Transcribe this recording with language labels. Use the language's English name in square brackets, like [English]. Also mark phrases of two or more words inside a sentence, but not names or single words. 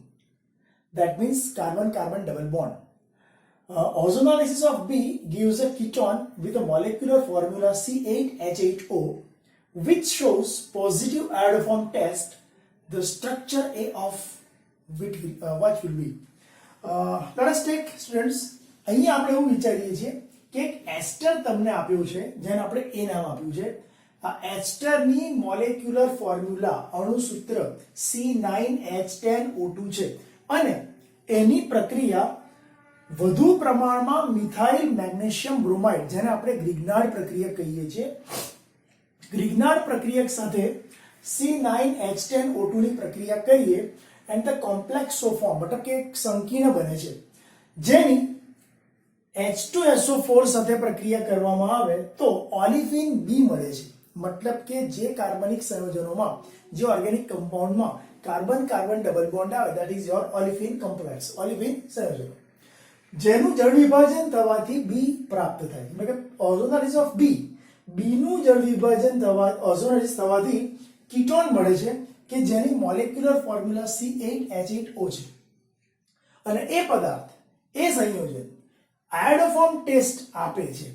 [English] That means carbon-carbon double bond. Ozonolysis of B gives a ketone with a molecular formula C8H8O which shows positive iodoform test. The structure A of what will be? Let us take students. [Gujarati] અહીંયા આપણે એવું વિચારીએ છીએ કે એક એસ્ટર તમને આપ્યું છે જેને આપણે એ નામ આપ્યું છે. આ એસ્ટરની [English] molecular formula [Gujarati] અણુસૂત્ર C9H10O2 છે અને એની પ્રક્રિયા વધુ પ્રમાણમાં [English] methyl magnesium bromide [Gujarati] જેને આપણે ગ્રિગ્નાર્ડ પ્રક્રિયા કહીએ છીએ. ગ્રિગ્નાર્ડ પ્રક્રિયા સાથે C9H10O2 ની પ્રક્રિયા કરીએ [English] and the complex so form [Gujarati] मतलब કે એક સંકીર્ણ બને છે જેની H2SO4 સાથે પ્રક્રિયા કરવામાં આવે તો ઓલિફિન B મળે છે. मतलब કે જે કાર્બનિક સંયોજનોમાં જે [English] organic compoundમાં carbon carbon double bond [Gujarati] આવે [English] that is your olefin complex olefin [Gujarati] સંયોજનો જેનું જળ વિભાજન થવાથી B પ્રાપ્ત થાય. मतलब [English] ozonolysis of B [Gujarati] નું જળ વિભાજન ઓઝોનોલિસિસ થવાથી કીટોન મળે છે કે જેની [English] molecular formula [Gujarati] C8H8O છે અને એ પદાર્થ એ સંયોજન [English] iodoform test [Gujarati] આપે છે.